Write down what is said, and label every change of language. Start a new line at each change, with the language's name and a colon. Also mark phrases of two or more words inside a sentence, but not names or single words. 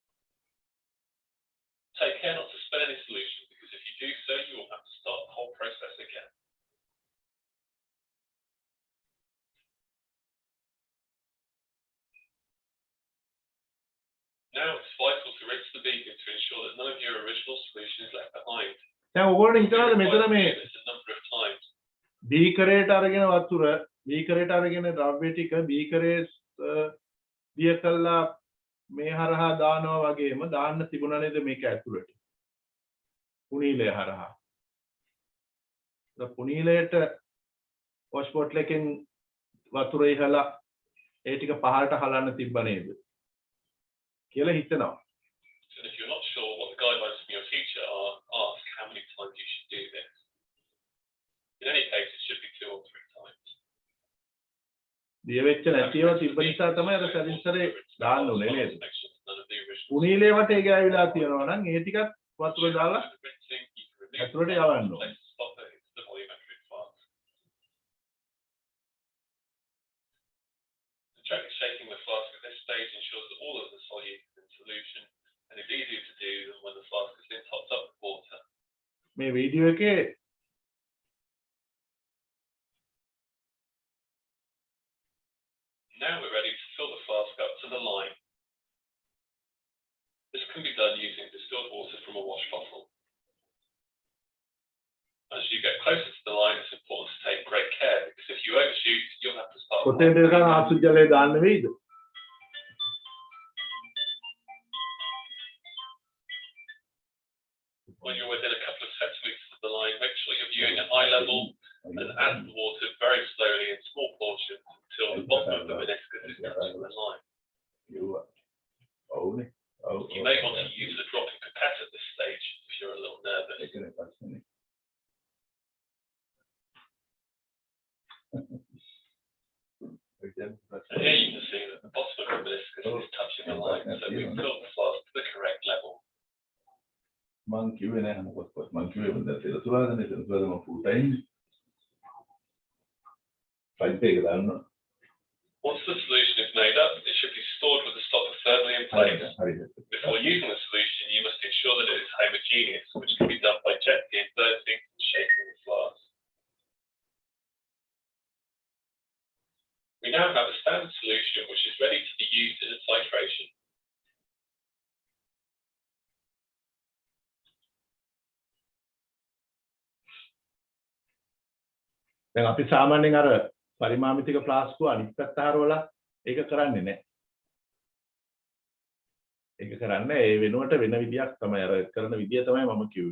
English: Take care not to spill any solution, because if you do so, you will have to start the whole process again. Now it's vital to rinse the beaker to ensure that none of your original solution is left behind.
Sinhala: දැන් ඔයගොල්ලෝ
English: You'll be
Sinhala: හිතනවාද මෙතන
English: required to
Sinhala: මේ
English: do this a number of times.
Sinhala: බීකරයට අරගෙන වතුර බීකරයට අරගෙන ද්‍රව්‍ය ටික බීකරේ දිය කළා මේ හරහා දානවා වගේම දාන්න තිබුණා නේද මේක ඇතුළට පුනීලය හරහා පුනීලයට
English: wash bottle
Sinhala: එකෙන් වතුර ඉහලා ඒ ටික පහළට හලන්න තිබ්බ නේද කියලා හිතනවා.
English: And if you're not sure what the guidelines from your teacher are, ask how many times you should do this. In any case, it should be 2 or 3 times.
Sinhala: දිය වෙච්ච නැතිව තිබ්බ නිසා තමයි අර සැරින්සරේ දාන්න උනේ නේද?
English: None of the original.
Sinhala: පුනීලේ වටේ ගෑවිලා තියෙනවා නම් ඒ ටිකත් වතුර දාලා ඇතුළට යවන්න ඕනේ.
English: The trick of shaking the flask at this stage ensures that all of the solute is in solution and is easier to do than when the flask has been topped up with water.
Sinhala: මේ වීඩියෝ එකේ
English: Now we're ready to fill the flask up to the line. This can be done using distilled water from a wash bottle. As you get closer to the line, it's important to take great care, because if you overshoot, you'll have to start.
Sinhala: කොතෙන්ද ගන්න ආසු ජලය දාන්න වෙයිද?
English: When you're within a couple of centimeters of the line, make sure you're viewing at eye level and add the water very slowly in small portions until the bottom of the meniscus is touching the line. You may want to use a dropping pipette at this stage if you're a little nervous. And here you can see that the bottom of the meniscus is touching the line, so we've filled the flask to the correct level.
Sinhala: මං කිව්වේ නෑ මොකක්වත් මං කිව්වේ දැන් සෙනසුරාදානේ සෙනසුරාදා මම
English: full time file
Sinhala: එක දාන්න.
English: Once the solution is made up, it should be stored with the stopper firmly in place. Before using the solution, you must ensure that it is homogeneous, which can be done by gently inverting and shaking the flask. We now have a standard solution which is ready to be used in a titration.
Sinhala: දැන් අපි සාමාන්‍යයෙන් අර පරිමාමිතික ෆ්ලාස්කුව අනිත් පැත්ත හරවලා ඒක කරන්නේ නැහැ. ඒක කරන්නේ ඒ වෙනුවට වෙන විදියක් තමයි අර කරන විදිය තමයි මම කිව්වේ.